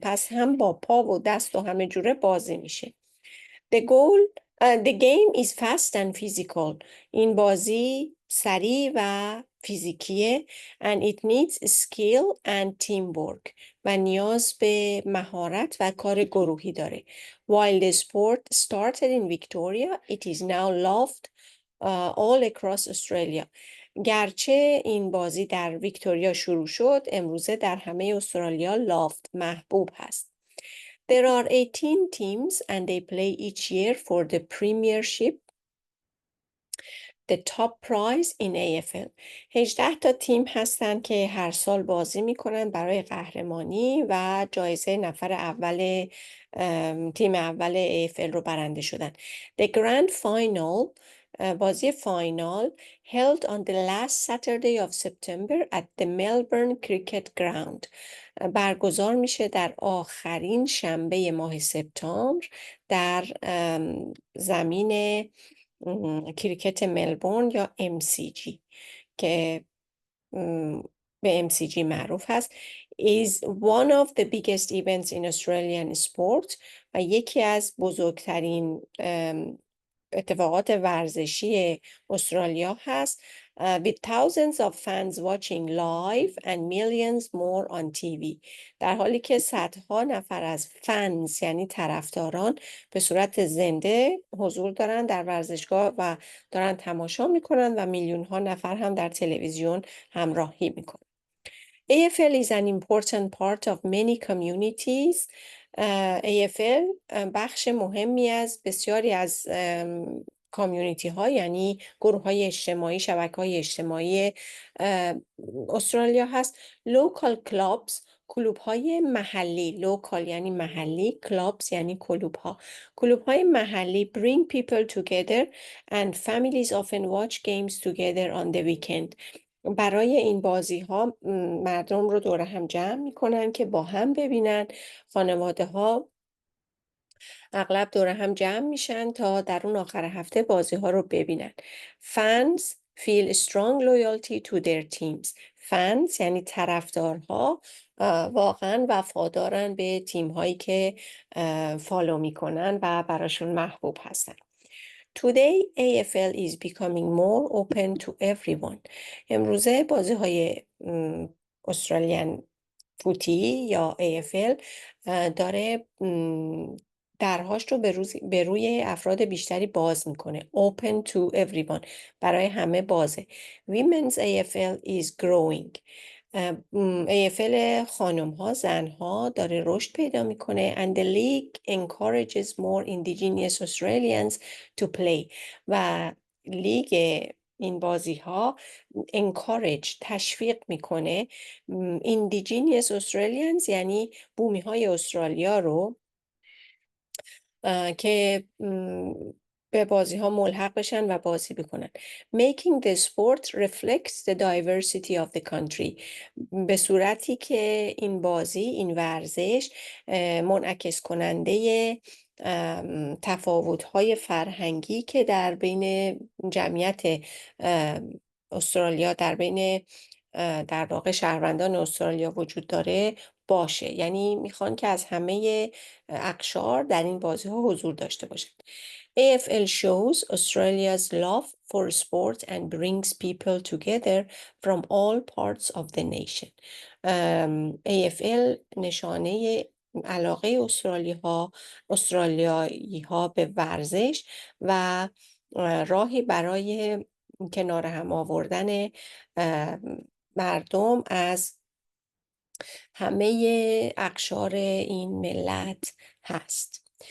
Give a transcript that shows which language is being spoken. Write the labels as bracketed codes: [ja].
[fa] پس هم با پا و دست و همه جوره بازی میشه. [en] The game is fast and physical. [fa] این بازی سریع و فیزیکیه [en] and it needs skill and teamwork [fa] و نیاز به مهارت و کار گروهی داره. [en] While the sport started in Victoria, it is now loved all across Australia. [fa] گرچه این بازی در ویکتوریا شروع شد، امروزه در همه استرالیا [en] loved [fa] محبوب هست. [en] There are 18 teams and they play each year for the Premiership, the top prize in AFL. [fa] 18 تا تیم هستن که هر سال بازی میکنن برای قهرمانی و جایزه نفر اول تیم اول AFL رو برنده شدن. [en] The Grand Final [fa] بازی فاینال [en] held on the last Saturday of September at the Melbourne Cricket Ground [fa] برگزار میشه در آخرین شنبه ماه سپتامبر در زمین کریکت ملبورن یا MCG که به MCG معروف هست [en] is one of the biggest events in Australian sport [fa] و یکی از بزرگترین اتفاقات ورزشی استرالیا هست [en] with thousands of fans watching live and millions more on TV. [fa] در حالی که صدها نفر از فنز یعنی طرفداران به صورت زنده حضور دارن در ورزشگاه و دارن تماشا میکنن و میلیون ها نفر هم در تلویزیون همراهی میکنن. [en] AFL is an important part of many communities. [fa] AFL بخش مهمی از بسیاری از کامیونیتی ها یعنی گروه های اجتماعی، شبکه های اجتماعی استرالیا هست. [en] Local clubs [fa] کلوب های محلی، لوکال یعنی محلی، کلابز یعنی کلوب ها. کلوب های محلی [en] bring people together and families often watch games together on the weekend. [fa] برای این بازی ها مردم رو دور هم جمع میکنن که با هم ببینن. خانواده ها اغلب دور هم جمع میشن تا در اون آخر هفته بازی ها رو ببینن. [en] Fans feel strong loyalty to their teams. [fa] Fans یعنی طرفدارها واقعا وفادارن به تیم هایی که فالو میکنن و براشون محبوب هستن. [en] Today AFL is becoming more open to everyone. [fa] امروزه بازی های استرالیان فوتی یا AFL داره درهاش رو به روی افراد بیشتری باز میکنه. [en] Open to everyone. [fa] برای همه بازه. [en] Women's AFL is growing. [fa] AFL خانم ها، زن ها داره رشد پیدا میکنه [en] and the league encourages more indigenous Australians to play. [fa] و لیگ این بازی ها [en] encourage [fa] تشویق میکنه [en] indigenous Australians [fa] یعنی بومی های استرالیا رو که به بازی ها ملحق بشن و بازی بکنن. [en] Making the sport reflects the diversity of the country. [fa] به صورتی که این بازی، این ورزش منعکس کننده تفاوت‌های فرهنگی که در بین جمعیت استرالیا، در بین در واقع شهروندان استرالیا وجود داره باشه. یعنی میخوان که از همه اقشار در این بازی ها حضور داشته باشند. [en] AFL shows Australia's love for sport and brings people together from all parts of the nation. [fa] AFL نشانه علاقه استرالیایی ها به ورزش و راهی برای کنار هم آوردن مردم از همه اقشار این ملت هست.